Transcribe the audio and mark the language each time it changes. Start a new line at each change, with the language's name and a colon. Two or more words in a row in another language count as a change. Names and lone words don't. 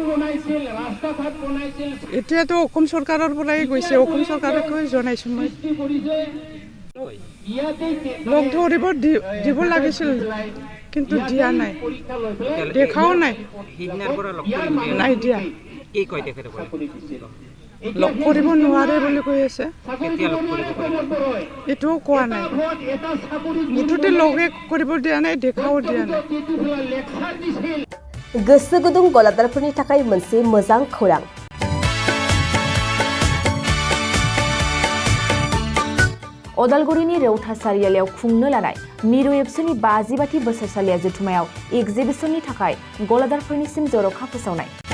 Assamese: এতিয়াতো অসম চৰকাৰৰ পৰাই গৈছে অসম চৰকাৰকে জনাইছোঁ মই লগ ধৰিব দিব লাগিছিল কিন্তু দিয়া নাই দেখাও নাই নাই দিয়া লগ কৰিব নোৱাৰে বুলি কৈ আছে এইটোও কোৱা নাই মুঠতে লগে কৰিব দিয়া নাই দেখাও দিয়া নাই
Bodo: गोसो गुदुं गलादारफोरनि थाखाय मोनसे मोजां खौरां अदालगुरिनि रौता सारियालियाव खुंनो लानाय मिरु एबसुनि 50 बोसोरसालिया जथुमायाव एक्जिबिशननि थाखाय गलादारफोरनिसिम जर'खा फोसावनाय